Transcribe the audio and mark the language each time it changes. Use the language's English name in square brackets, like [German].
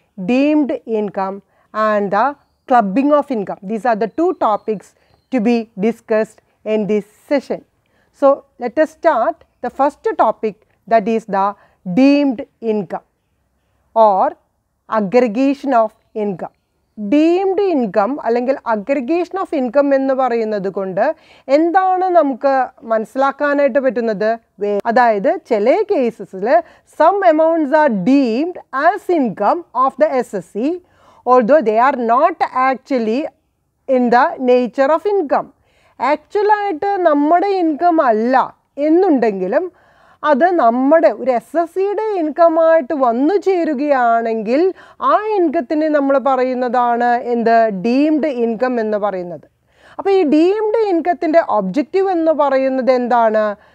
[English] Deemed income and the clubbing of income. These are the two topics to be discussed in this session. So, let us start the first topic, that is the deemed income or aggregation of income. [Malayalam] Deemed income അല്ലെങ്കിൽ aggregation of income എന്ന് പറയുന്നത് കൊണ്ട് എന്താണ് നമുക്ക് മനസ്സിലാക്കാനായിട്ട് പറ്റുന്നത്? അതായത് ചില കേസസിൽ [English] some amounts are deemed as income of the SSC although they are not actually in the nature of income. [Malayalam] ആക്ച്വലായിട്ട് നമ്മുടെ ഇൻകം അല്ല എന്നുണ്ടെങ്കിലും അത് നമ്മുടെ ഒരു SSCയുടെ ഇൻകമായിട്ട് വന്നു ചേരുകയാണെങ്കിൽ ആ ഇൻകത്തിനെ നമ്മൾ പറയുന്നതാണ് എന്ത്? ഡീംഡ് ഇൻകം എന്ന് പറയുന്നത്. അപ്പോൾ ഈ ഡീംഡ് ഇൻകത്തിൻ്റെ ഒബ്ജക്റ്റീവ് എന്ന് പറയുന്നത് എന്താണ്?